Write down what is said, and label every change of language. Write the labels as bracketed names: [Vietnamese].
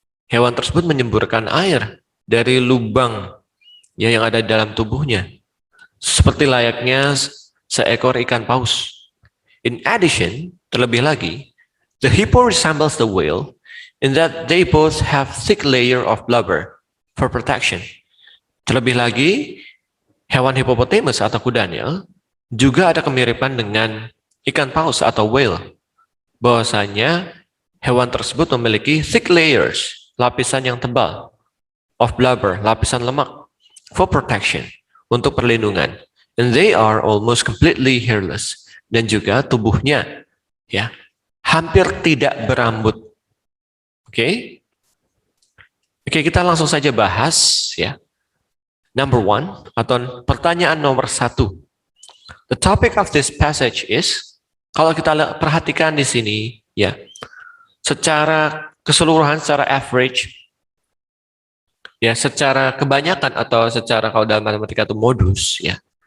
[Indonesian] Hewan tersebut menyemburkan air dari lubang, ya, yang ada di dalam tubuhnya, seperti layaknya seekor ikan paus. [English] In addition, [Indonesian] terlebih lagi, [English] the hippo resembles the whale in that they both have thick layer of blubber for protection. [Indonesian] Terlebih lagi, hewan hippopotamus atau kuda Nil juga ada kemiripan dengan ikan paus atau whale. Bahwasanya hewan tersebut memiliki [English] thick layers, [Indonesian] lapisan yang tebal, [English] of blubber, [Indonesian] lapisan lemak, [English] for protection, [Indonesian] untuk perlindungan. [English] And they are almost completely hairless. [Indonesian] Dan juga tubuhnya, ya, hampir tidak berambut. Oke, kita langsung saja bahas, ya. [English] Number 1 [Indonesian] atau pertanyaan nomor 1. [English] The topic of this passage is, [Indonesian] kalau kita perhatikan di sini, ya, secara keseluruhan, secara average, ya, secara kebanyakan atau secara kalau dalam matematika itu modus, ya.